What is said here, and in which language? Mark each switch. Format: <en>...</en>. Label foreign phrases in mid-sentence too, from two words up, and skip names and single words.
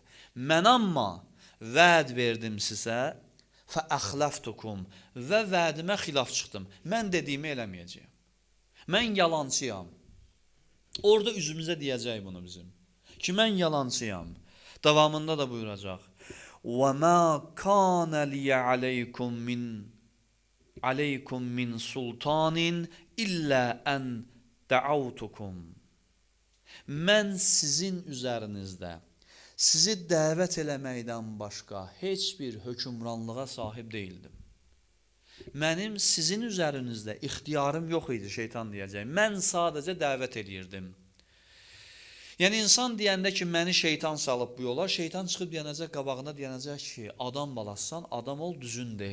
<az>Mən amma vəd verdim sizə, fəəxləftukum və vədimə xilaf çıxdım. Mən dediyimi eləməyəcəyəm. Mən yalancıyam. Orada üzümüzə deyəcək bunu bizim. Ki, mən yalancıyam. Davamında da buyuracaq.</az> <ar>وَمَا كَانَ لِيَ عَلَيْكُمْ مِنْ سُلْطَانٍ إِلَّا أَنْ دَعَوْتُكُمْ.</ar> <az>Mən sizin üzərinizdə sizi dəvət eləməkdən başqa heç bir hökmranlığa sahib deyildim. Mənim sizin üzərinizdə ixtiyarım yox idi, şeytan deyəcək. Mən sadəcə dəvət eləyirdim. Yəni, insan deyəndə ki, məni şeytan salıb bu yola, şeytan çıxıb deyənəcək, qabağına deyənəcək ki, adam balasan, adam ol, düzündür.</az>